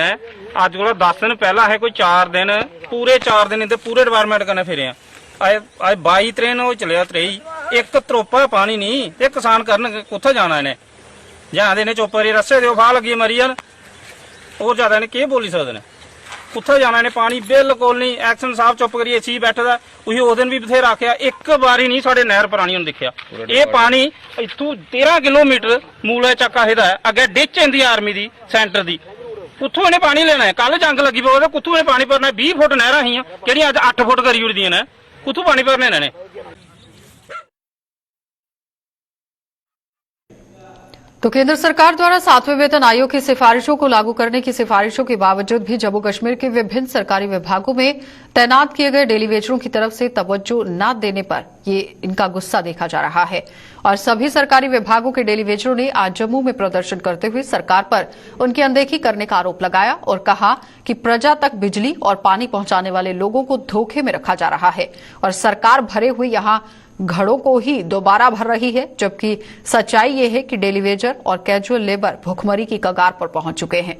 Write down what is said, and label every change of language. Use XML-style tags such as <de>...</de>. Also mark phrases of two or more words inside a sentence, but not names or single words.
<doi>अज कोला 10 दिन पहला है कोई 4 दिन, पूरे 4 दिन इधर पूरे डिपार्टमेंट कन्नै फिरे अज 22 हो चलिया 23, एक त्रोपा पानी नहीं। ये किसान करन कुत्थे जाना इन्हें, जां इन्हें चुप करियै रस्से दो फाह लगी मरी जान, और ज्यादा इन्हें केह् बोली सकदे ने।</doi> <pa>ਉੱਥੇ ਜਾਣਾ ਨੇ ਪਾਣੀ ਬਿਲਕੁਲ ਨਹੀਂ। ਐਕਸ਼ਨ ਸਾਹਿਬ ਚੁੱਪ ਕਰੀਏ ਸੀ ਬੈਠਾ ਦਾ ਉਹੀ ਉਸ ਦਿਨ ਵੀ ਬਥੇਰਾ ਆਖਿਆ, ਇੱਕ ਵਾਰੀ ਨਹੀਂ ਸਾਡੇ ਨਹਿਰ ਪਾਣੀ ਨੂੰ ਦਿਖਿਆ। ਇਹ ਪਾਣੀ ਇੱਥੋਂ 13 ਕਿਲੋਮੀਟਰ ਮੂਲੇ ਚੱਕਾ ਇਹਦਾ ਹੈ, ਅੱਗੇ ਡਿੱਚ ਹੁੰਦੀ ਆਰਮੀ ਦੀ ਸੈਂਟਰ ਦੀ, ਉੱਥੋਂ ਇਹਨੇ ਪਾਣੀ ਲੈਣਾ ਹੈ। ਕੱਲ ਜੰਗ ਲੱਗੀ ਪਈ ਉਹਦੇ ਕੁੱਥੋਂ ਇਹਨੇ ਪਾਣੀ ਭਰਨਾ। 20 ਫੁੱਟ ਨਹਿਰਾਂ ਸੀਆਂ ਕਿਹੜੀਆਂ ਅੱਜ 8 ਫੁੱਟ ਕਰੀ ਉੜਦੀਆਂ ਨੇ, ਕੁੱਥੋਂ ਪਾਣੀ ਭਰਨੇ ਇਹਨਾਂ ਨੇ।</pa> <hi>तो केंद्र सरकार द्वारा 7वें वेतन आयोग की सिफारिशों को लागू करने की सिफारिशों के बावजूद भी जम्मू कश्मीर के विभिन्न सरकारी विभागों में तैनात किए गए डेलीवेटरों की तरफ से तवज्जो न देने पर ये इनका गुस्सा देखा जा रहा है और सभी सरकारी विभागों के डेलीवेटरों ने आज जम्मू में प्रदर्शन करते हुए सरकार पर उनकी अनदेखी करने का आरोप लगाया और कहा कि प्रजा तक बिजली और पानी पहुंचाने वाले लोगों को धोखे में रखा जा रहा है और सरकार भरे हुए यहां घड़ों को ही दोबारा भर रही है, जबकि सच्चाई ये है कि डेलीवेटर और कैजुअल लेबर भुखमरी की कगार पर पहुंच चुके हैं।</hi>